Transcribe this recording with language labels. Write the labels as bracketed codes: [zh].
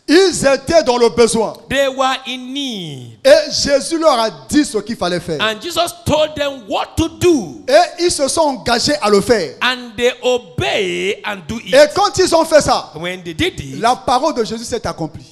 [fr] Ils étaient dans le besoin. [en] They were in need. [fr] Et Jésus leur a dit ce qu'il fallait faire. [en] And Jesus told them what to do. [fr] Et ils se sont engagés à le faire. [en] And they obey and do it. [fr] Et quand ils ont fait ça, [en] When they did it, [fr] la parole de Jésus s'est accomplie.